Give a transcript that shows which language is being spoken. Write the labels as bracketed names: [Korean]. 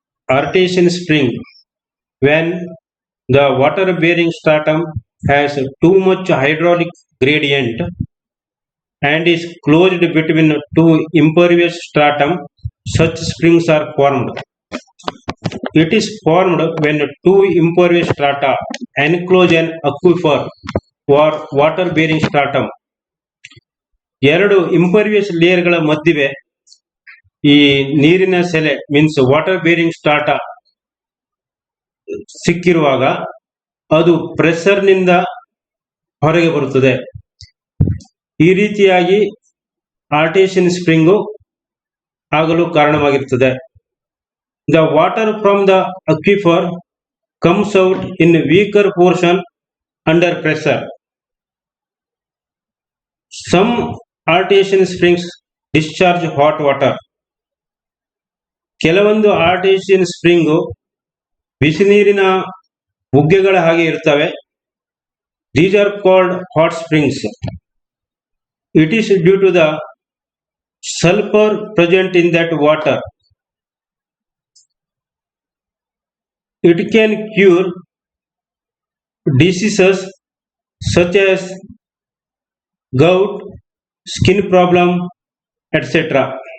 [English] Artesian spring. When the water-bearing stratum has too much hydraulic gradient and is closed between two impervious stratum, such springs are formed. It is formed when two impervious strata enclose an aquifer or water bearing stratum. [Kannada] ಎರಡು ಇಂಪರ್ವಿಯಸ್ ಲೇಯರ್ಗಳ ಮಧ್ಯೆ ಈ ನೀರಿನ ಸೆಲೆ [English] means water bearing strata [Kannada] ಸಿಕ್ಕಿರುವಾಗ ಅದು pressure ನಿಂದ ಹೊರಗೆ ಬರುತ್ತದೆ. ಈ ರೀತಿಯಾಗಿ ಆರ್ಟೇಷಿಯನ್ ಸ್ಪ್ರಿಂಗು ಆಗಲು ಕಾರಣವಾಗಿರುತ್ತದೆ. [English] The water from the aquifer comes out in weaker portion under pressure. Some artesian springs discharge hot water. [Kannada] ಕೆಲವೊಂದು ಆರ್ಟೇಸಿಯನ್ ಸ್ಪ್ರಿಂಗು ಬಿಸಿ ನೀರಿನ ಬುಗ್ಗೆಗಳ ಹಾಗೆ ಇರ್ತವೆ. [English] These are called hot springs. It is due to the sulfur present in that water. It can cure diseases such as gout, skin problem, etc.